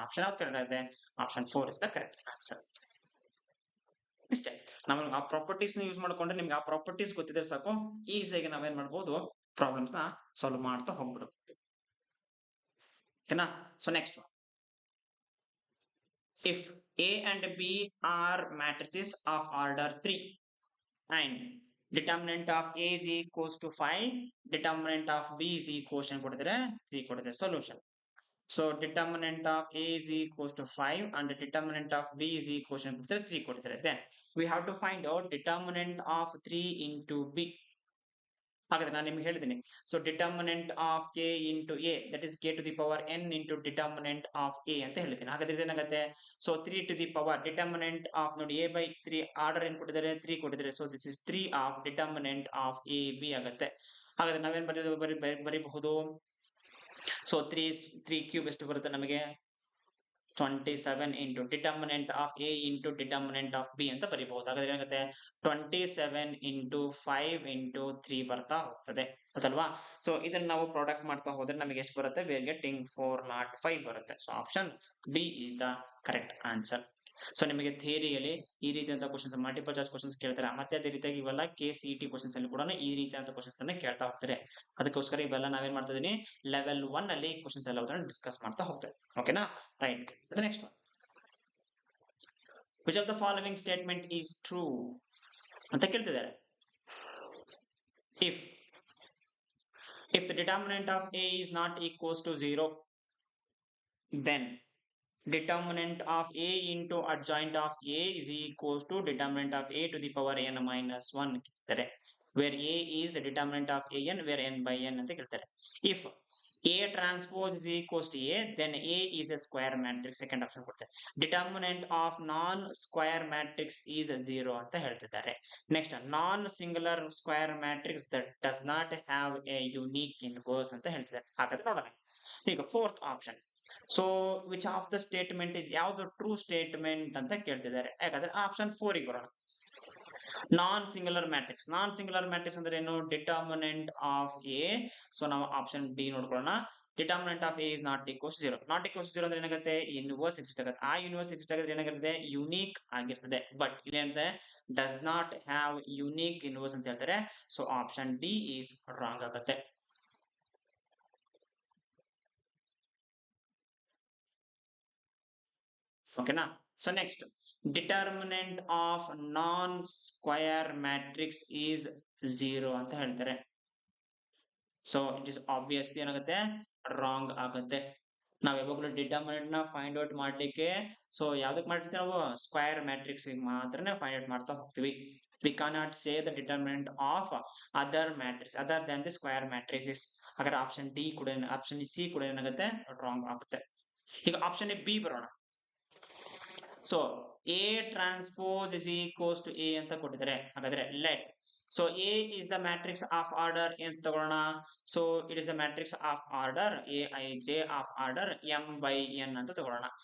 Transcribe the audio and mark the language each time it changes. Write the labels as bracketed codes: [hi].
[kn] Option ಯಾವ್ದು correct ಆಗುತ್ತೆ [en] Option 4 is the correct answer. [kn] ಇಷ್ಟೇ ನಮಗೆ ಆ ಪ್ರಾಪರ್ಟೀಸ್ ಯೂಸ್ ಮಾಡ್ಕೊಂಡ್ರೆ ನಿಮ್ಗೆ ಆ ಪ್ರಾಪರ್ಟೀಸ್ ಗೊತ್ತಿದ್ರೆ ಸಾಕು ಈಸಿಯಾಗಿ ನಾವೇನ್ ಮಾಡ್ಬೋದು ಪ್ರಾಬ್ಲಮ್ಸ್ ನ ಸಾಲ್ವ್ ಮಾಡ್ತಾ ಹೋಗ್ಬಿಡು. ಓಕೆನಾ. [en] so next if A and B are matrices of order 3 and determinant of A is equals to 5 determinant of B is equals [kn] ಕೊಟ್ಟಿದ್ರೆ 3 ಕೊಟ್ಟಿದೆ [en] Solution. So determinant of A is equals to 5 and the determinant of B is equals to 3 ಕೊಡ್ತಾರೆ. Then we have to find out determinant of 3 into B. [kn] ಹಾಗಾದ್ರೆ ನಾನು ನಿಮ್ಗೆ ಹೇಳಿದ್ದೀನಿ. [en] So determinant of K into A that is K to the power n into determinant of A ಅಂತ ಹೇಳಿದ್ದೀನಿ. [kn] ಹಾಗಾದ್ರೆ ಇದೇನಾಗುತ್ತೆ so 3 to the power determinant of ನೋಡಿ A by 3 order ಏನು ಕೊಟ್ಟಿದ್ದಾರೆ 3 ಕೊಟ್ಟಿದ್ದಾರೆ. [en] So this is 3 of determinant of A B ಆಗುತ್ತೆ. [kn] ಹಾಗಾದ್ರೆ ನಾವೇನ್ ಬರೀಬಹುದು ಸೊ 3 ಕ್ಯೂಬ್ ಎಷ್ಟು ಬರುತ್ತೆ ನಮಗೆ 27 into determinant of A into determinant of B ಅಂತ ಬರೀಬಹುದು. ಹಾಗಾದ್ರೆ ಏನಾಗುತ್ತೆ 27 ಇಂಟು 5 ಇಂಟು 3 ಬರ್ತಾ ಹೋಗ್ತದೆ ಅದಲ್ವಾ. ಸೊ ಇದನ್ನ ನಾವು ಪ್ರಾಡಕ್ಟ್ ಮಾಡ್ತಾ ಹೋದ್ರೆ ನಮಗೆ ಎಷ್ಟು ಬರುತ್ತೆ ವಿ ಆರ್ ಗೆಟಿಂಗ್ 405 ಬರುತ್ತೆ. [en] So option B is the correct answer. [kn] So ನಿಮಗೆ ಥಿಯರಿಯಲ್ಲಿ ಈ ರೀತಿಯಂತ ಕ್ವಶನ್ಸ್ ಮಲ್ಟಿಪಲ್ ಚಾಯ್ಸ್ ಕ್ವಶನ್ಸ್ ಕೇಳ್ತಾರೆ. ಮತ್ತೆ ಅದೇ ರೀತಿಯಾಗಿ ಇವೆಲ್ಲ KCET ಕ್ವಶನ್ಸ್ ಅಲ್ಲಿ ಕೂಡ ಈ ರೀತಿಯಂತ ಕ್ವಶನ್ಸ್ ಅನ್ನ ಕೇಳ್ತಾ ಹೋಗ್ತಾರೆ. ಅದಕ್ಕೋಸ್ಕರ ಇವೆಲ್ಲ ನಾವೇನ್ ಮಾಡ್ತಾ ಇದೀನಿ ಲೆವೆಲ್ 1 ಅಲ್ಲಿ ಕ್ವಶನ್ಸ್ ಎಲ್ಲ ಡಿಸ್ಕಸ್ ಮಾಡ್ತಾ ಹೋಗ್ತೇವೆ. ಓಕೆನಾ right. [en] next one which of the following statement is true [kn] ಅಂತ ಕೇಳ್ತಿದ್ದಾರೆ. [en] if the determinant of A is not equals to 0 then determinant of A into adjoint of A is equals to determinant of A to the power n minus 1 ಕೇಳ್ತಾರೆ. where A is the determinant of an where n by n ಅಂತ ಕೇಳ್ತಾರೆ. if A transpose is equals to A then A is a square matrix second option ಕೊಡ್ತಾರೆ. determinant of non square matrix is 0 ಅಂತ ಹೇಳ್ತಿದ್ದಾರೆ. next non singular square matrix that does not have a unique inverse ಅಂತ ಹೇಳ್ತಿದ್ದಾರೆ. [kn] ಹಾಗಾದ್ರೆ ನೋಡೋಣ ಈಗ fourth option. So which of the statement is ಯಾವ್ದು true statement ಅಂತ ಕೇಳ್ತಿದ್ದಾರೆ. ಯಾಕಂದ್ರೆ ಆಪ್ಷನ್ 4 ಗೆ ಬರೋಣ. ನಾನ್ ಸಿಂಗುಲರ್ ಮ್ಯಾಟ್ರಿಕ್ಸ್ ಅಂದ್ರೆ ಏನು ಡಿಟರ್ಮಿನೆಂಟ್ ಆಫ್ ಎ. ಸೊ ನಾವು ಆಪ್ಷನ್ ಡಿ ನೋಡ್ಕೊಳ್ಳೋಣ. Determinant of A is naught equals 0 ಅಂದ್ರೆ ಏನಾಗುತ್ತೆ ಯೂನಿವರ್ಸ್ ಎಕ್ಸಿಸ್ಟ್ ಆಗುತ್ತೆ. ಆ ಯೂನಿವರ್ಸ್ ಎಕ್ಸಿಸ್ಟ್ ಆಗುತ್ತೆ ಏನಾಗಿರುತ್ತೆ ಯುನೀಕ್ ಆಗಿರ್ತದೆ. ಬಟ್ ಇಲ್ಲಿ ಏನಂತೆ [en] does not have unique universe [kn] ಅಂತ ಹೇಳ್ತಾರೆ. So option D is wrong ಆಗುತ್ತೆ. [en] ಓಕೆನಾ. So next determinant of non square matrix is 0 ಅಂತ ಹೇಳ್ತಾರೆ. [kn] ಸೊ ಇಟ್ ಇಸ್ ಆಬ್ವಿಯಸ್ಲಿ ಏನಾಗುತ್ತೆ ರಾಂಗ್ ಆಗುತ್ತೆ. ನಾವ್ ಯಾವಾಗಲೂ ಡಿಟರ್ಮಿನೆಂಟ್ ನ ಫೈಂಡ್ ಔಟ್ ಮಾಡ್ಲಿಕ್ಕೆ ಸೊ ಯಾವ್ದಕ್ ಮಾಡ್ತೀವಿ ನಾವು ಸ್ಕ್ವಯರ್ ಮ್ಯಾಟ್ರಿಕ್ಸ್ ಮಾತ್ರನೇ ಫೈಂಡ್ ಔಟ್ ಮಾಡ್ತಾ ಹೋಗ್ತೀವಿ. [en] We cannot say the determinant of other matrix other than the square matrices. [kn] ಹಾಗಾದ್ರೆ ಆಪ್ಷನ್ ಡಿ ಕೂಡ ಆಪ್ಷನ್ ಸಿ ಕೂಡ ಏನಾಗುತ್ತೆ ರಾಂಗ್ ಆಗುತ್ತೆ. ಈಗ ಆಪ್ಷನ್ ಬಿ ಬರೋಣ. [en] So A transpose is equals to A ಅಂತ ಕೊಟ್ಟಿದ್ದಾರೆ. ಹಾಗಾದ್ರೆ let so A is the matrix of order ಅಂತ ತಗೊಳ್ಳೋಣ. So it is the matrix of order A I J of order M by N ಅಂತ ತಗೊಳ್ಳೋಣ.